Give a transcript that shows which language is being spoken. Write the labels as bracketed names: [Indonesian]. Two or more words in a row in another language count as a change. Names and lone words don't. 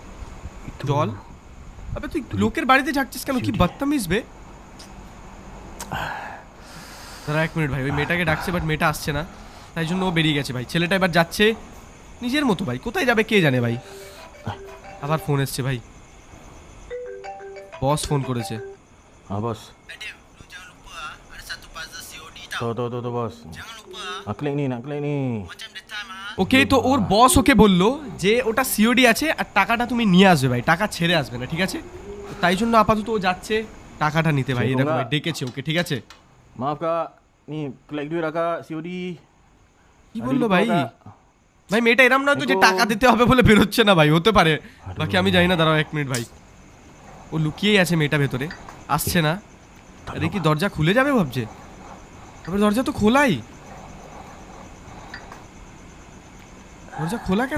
[Bangla] জল? আবে তুই লোকের বাড়িতে ঝাঁকছিস কেন? কি বদতমিজ বে। দাঁড়া 1 মিনিট ভাই, ওই মেয়েটাকে ডাকছে বাট মেয়েটা আসছে না, তাই জন্য ও বেরিয়ে গেছে ভাই। ছেলেটা এবার যাচ্ছে নিজের মতো ভাই, কোথায় যাবে কে জানে ভাই। আবার ফোন এসছে ভাই, বস ফোন করেছে। [Malay] Bos. Madam, lu jangan lupa ada satu puzzle COD Tuh bos. Klik ni, nak klik ni. [Bangla] ওকে, তো ওর বস ওকে বললো যে ওটা সিওডি আছে আর টাকাটা তুমি নিয়ে আসবে ভাই, টাকা ছেড়ে আসবে না, ঠিক আছে? তো তাই জন্য আপাতত ও যাচ্ছে টাকাটা নিতে ভাই। এই দেখো ভাই, ডেকেছে ওকে, ঠিক আছে? [Malay] Maaf kak, ni klik duit dah kak COD. [Bangla] কি বললো ভাই? ভাই মেয়েটা এরম না তো যে টাকা দিতে হবে বলে বেরোচ্ছে না ভাই, হতে পারে, বাকি আমি জানি না। দাঁড়াও 1 মিনিট ভাই, ও লুকিয়েই আছে মেয়েটা ভেতরে, আসছে না। আরে কি দরজা খুলে যাবে ভাবছে? তবে দরজা তো খোলাই, দরজা খোলা কেন?